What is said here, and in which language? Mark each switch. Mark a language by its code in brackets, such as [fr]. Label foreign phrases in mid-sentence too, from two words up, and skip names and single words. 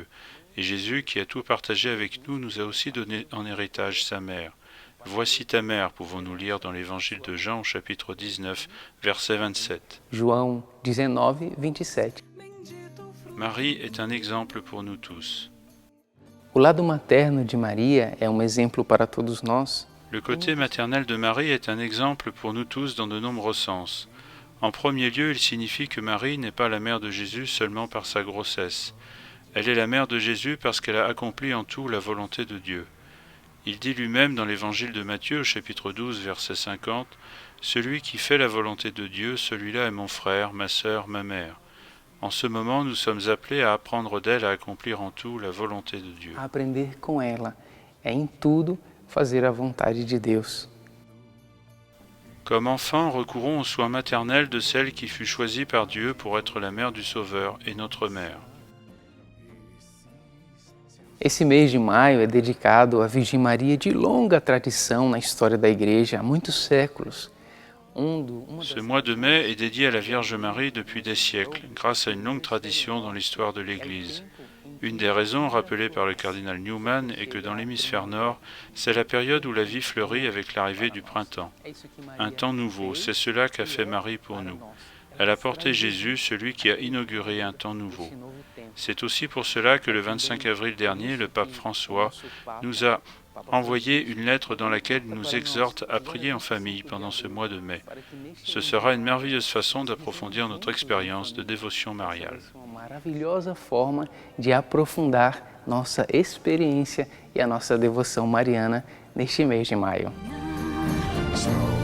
[fr] Et Jésus, qui a tout partagé avec nous, nous a aussi donné en héritage sa mère. « Voici ta mère », pouvons-nous lire dans l'Évangile de Jean au chapitre 19, verset 27. João 19, 27. Marie est un exemple pour nous tous. [pt] O lado materno de Maria é exemplo para todos nós. [fr] Le côté maternel de Marie est un exemple pour nous tous dans de nombreux sens. En premier lieu, il signifie que Marie n'est pas la mère de Jésus seulement par sa grossesse. Elle est la mère de Jésus parce qu'elle a accompli en tout la volonté de Dieu. Il dit lui-même dans l'Évangile de Matthieu, au chapitre 12, verset 50, « Celui qui fait la volonté de Dieu, celui-là est mon frère, ma sœur, ma mère. » En ce moment, nous sommes appelés à apprendre d'elle à accomplir en tout la volonté de Dieu. [pt] Aprender com ela é em tudo fazer a vontade de Deus. [fr] Comme enfants, recourons aux soins maternels de celle qui fut choisie par Dieu pour être la mère du Sauveur et notre mère. [pt] Esse mês de maio é dedicado à Virgem Maria de longa tradição na história da Igreja, há muitos séculos. [fr] Ce mois de mai est dédié à la Vierge Marie depuis des siècles, grâce à une longue tradition dans l'histoire de l'Église. Une des raisons rappelées par le cardinal Newman est que dans l'hémisphère nord, c'est la période où la vie fleurit avec l'arrivée du printemps. Un temps nouveau, c'est cela qu'a fait Marie pour nous. Elle a porté Jésus, celui qui a inauguré un temps nouveau. C'est aussi pour cela que le 25 avril dernier, le pape François nous a envoyé une lettre dans laquelle il nous exhorte à prier en famille pendant ce mois de mai. Ce sera une merveilleuse façon d'approfondir notre expérience de dévotion mariale. [pt] Uma maravilhosa forma de aprofundar nossa experiência e a nossa devoção mariana neste mês de maio.